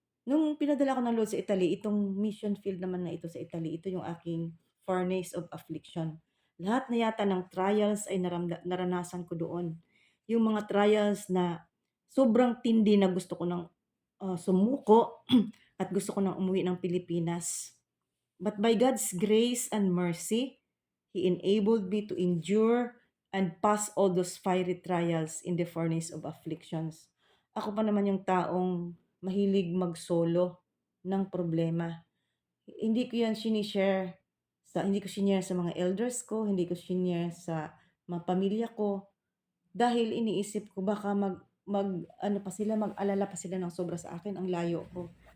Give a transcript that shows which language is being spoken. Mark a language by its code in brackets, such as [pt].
[tl] Nung pinadala ako ng Lord sa Italy, itong mission field naman na ito sa Italy, ito yung aking [en] furnace of affliction. [tl] Lahat na yata ng trials ay naranasan ko doon. Yung mga trials na sobrang tindi na gusto ko ng sumuko at gusto ko ng umuwi ng Pilipinas. [en] But by God's grace and mercy, He enabled me to endure and pass all those fiery trials in the furnace of afflictions. [tl] Ako pa naman yung taong mahilig mag-solo ng problema. Hindi ko shinare sa mga elders ko, hindi ko shinare sa mga pamilya ko dahil iniisip ko baka mag-ano pa sila, mag-alala pa sila ng sobra sa akin, ang layo ko.